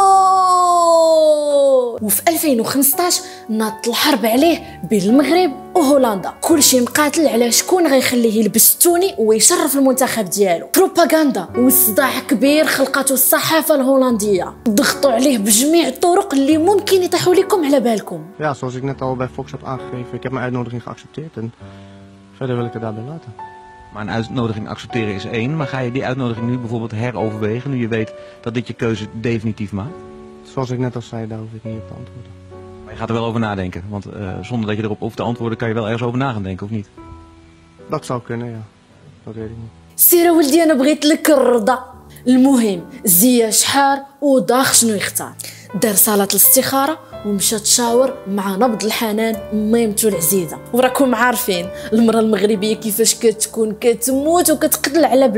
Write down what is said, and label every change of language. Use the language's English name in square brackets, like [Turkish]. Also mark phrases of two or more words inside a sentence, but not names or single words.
[Arabic] وفي 2015 ناط الحرب عليه بين المغرب وهولندا، كلشي مقاتل على شكون غيخليه يلبس التوني ويشرف المنتخب ديالو. بروباغندا وصداع كبير خلقته الصحافه الهولنديه، ضغطوا عليه بجميع الطرق اللي ممكن يطيحوا لكم على بالكم. [Dutch] Ja, zoals ik net al bij Fox heb aangegeven, ik heb mijn uitnodiging geaccepteerd en verder wil ik het daarbij laten. Maar een uitnodiging accepteren is één, maar ga je die uitnodiging nu bijvoorbeeld heroverwegen, nu je weet dat dit je keuze definitief maakt? Zoals ik net al zei, daar hoef ik niet op te antwoorden. Maar je gaat er wel over nadenken, want zonder dat je erop hoeft te antwoorden kan je wel ergens over na gaan denken, of niet? Dat zou kunnen, ja. Dat weet ik niet. [Arabic] سير ولدي انا بغيت لك الرضا. المهم زياش حار وداخ شنو يختار، دار صلاة الاستخارة ومشى تشاور مع نبض الحنان ميمتو العزيزه. وراكم عارفين المراه المغربيه كيفاش كتكون كتموت وكتقتل على بلادها.